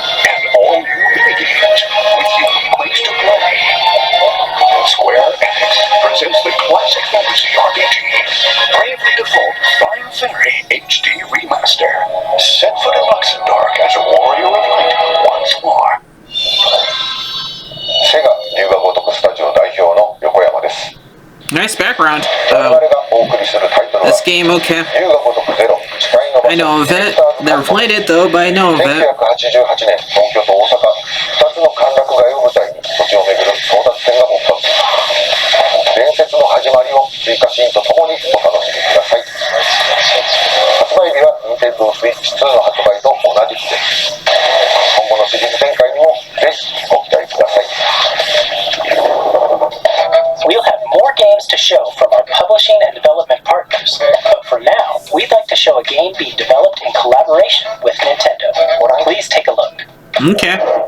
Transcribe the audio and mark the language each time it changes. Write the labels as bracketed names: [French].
[English] And all new minigames with unique ways to play. Square Enix presents the classic fantasy RPG, Bravely Default Fine Fairy HD Remaster. Set foot in Luxembourg as a warrior of light once more. [Japanese] セガ龍が如くスタジオ代表の横山です。 [English] Nice background. [Japanese] 我々がお送りするタイトルは [English] This game, okay. [Japanese] 龍が如くゼロ誓いの場所 [English] I know of it. Never played it though, but I know of it. [Japanese] 1988年東京と大阪2つの歓楽街を舞台に土地を巡る争奪戦が勃発。伝説の始まりを追加シーンとともにお楽しみください。発売日は Nintendo Switch 2の発売と同じ日です。今後のシリーズ展開にもぜひご期待ください。 [English] We'll have more games to show from our publishing and development partners, but for now, we'd like to show a game being developed in collaboration with Nintendo. Please take a look. Okay.